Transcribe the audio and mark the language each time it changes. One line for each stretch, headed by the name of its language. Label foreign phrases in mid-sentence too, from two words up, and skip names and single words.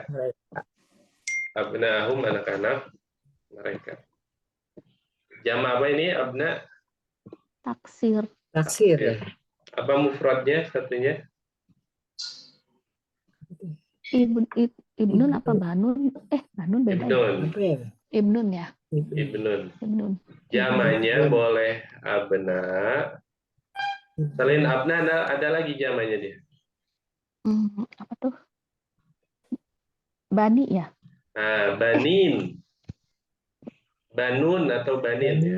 Indonesian: Abna'ahum, anak-anak mereka. Jama apa ini abna? Taksir ya. Apa mufradnya satunya? Ibnun apa banun? Banun beda. Ibnun ya. Ibnun. Jamanya boleh abna. Selain abna ada lagi jamanya dia. Apa tuh? Bani ya? Banin. Banun atau banin ya.